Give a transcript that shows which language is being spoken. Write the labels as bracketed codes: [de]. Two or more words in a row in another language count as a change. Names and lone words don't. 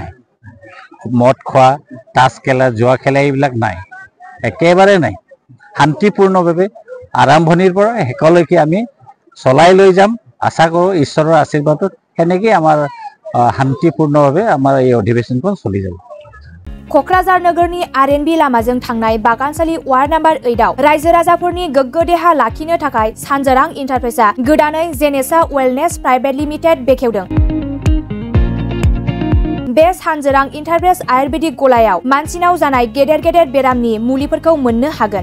[as] মদ খোৱা, তাছ খেলা, জুৱা খেলা এইবিলাক নাই, একেবাৰে নাই। শান্তিপূৰ্ণভাৱে আৰম্ভণিৰ পৰা শেষলৈকে আমি চলাই লৈ যাম। আশা কৰোঁ ঈশ্বৰৰ আশীৰ্বাদত সেনেকৈ আমাৰ শান্তিপূৰ্ণভাৱে আমাৰ এই অধিৱেশনখন চলি যাব। [brx] क'क्राझार नोगोरनि आर.एन.बी लामाजों थांनाय बागानसालि [en] ward number [brx] 8आव रायजो राजाफोरनि गोग्गो देहा लाखिनो थाखाय सानजोरां इन्टारप्राइजआ गोदानै जेनेसा वेलनेस प्राइभेट लिमिटेड बेखेवदों। बे सानजोरां इन्टारप्राइज आयुर्वेदिक गलायाव मानसिनाव जानाय गेदेर गेदेर बेरामनि मुलिफोरखौ मोननो हागोन।